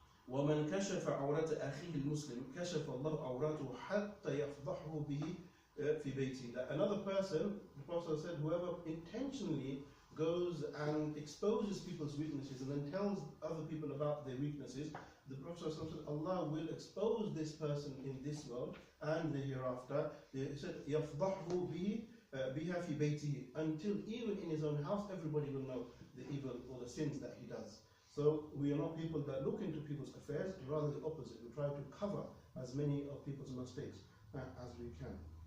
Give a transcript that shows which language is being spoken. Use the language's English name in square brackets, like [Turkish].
[Arabic] وَمَنْ كَشَفَ عَوْرَةَ أَخِيهِ الْمُسْلِمِ كَشَفَ اللَّهُ عَوْرَاتُهُ حَتَّى يَفْضَحْهُ بِهِ فِي بَيْتِهِ. [English] That another person, the Prophet said, whoever intentionally goes and exposes people's weaknesses and then tells other people about their weaknesses, the Prophet said, Allah will expose this person in this world and the hereafter. He said, [Arabic] يَفْضَحْهُ بِهِ فِي بَيْتِهِ. [English] Until even in his own house, everybody will know the evil or the sins that he does. So we are not people that look into people's affairs, rather the opposite. We try to cover as many of people's mistakes as we can.